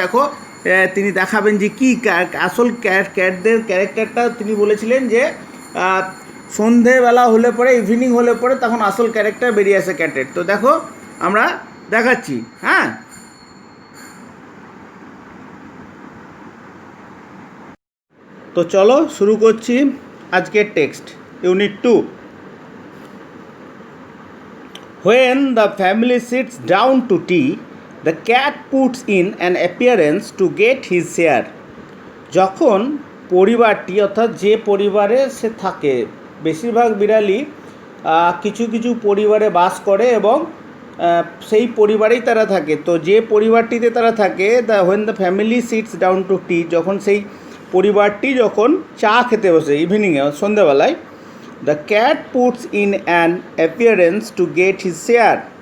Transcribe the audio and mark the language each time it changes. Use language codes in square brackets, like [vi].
[bn] দেখো তিনি দেখাবেন যে কী আসল ক্যাটদের ক্যারেক্টারটা তিনি বলেছিলেন যে সন্ধেবেলা হলে পরে, ইভিনিং হলে পরে তখন আসল ক্যারেক্টার বেরিয়ে আসে ক্যাটের। তো দেখো আমরা দেখাচ্ছি। হ্যাঁ, তো চলো শুরু করছি আজকের text, unit 2। [en] When the family sits down to tea, the cat puts in an appearance to get his share. [bn] যখন পরিবারটি, অর্থাৎ যে পরিবারে সে থাকে, বেশিরভাগ বিড়ালই কিছু কিছু পরিবারে বাস করে এবং সেই পরিবারেই তারা থাকে। তো যে পরিবারটিতে তারা থাকে, [en] when the family sits down to tea, [bn] যখন সেই পরিবারটি যখন চা খেতে বসে ইভিনিংয়ে, সন্ধ্যাবেলায়, [en] The cat puts in an appearance to get his share.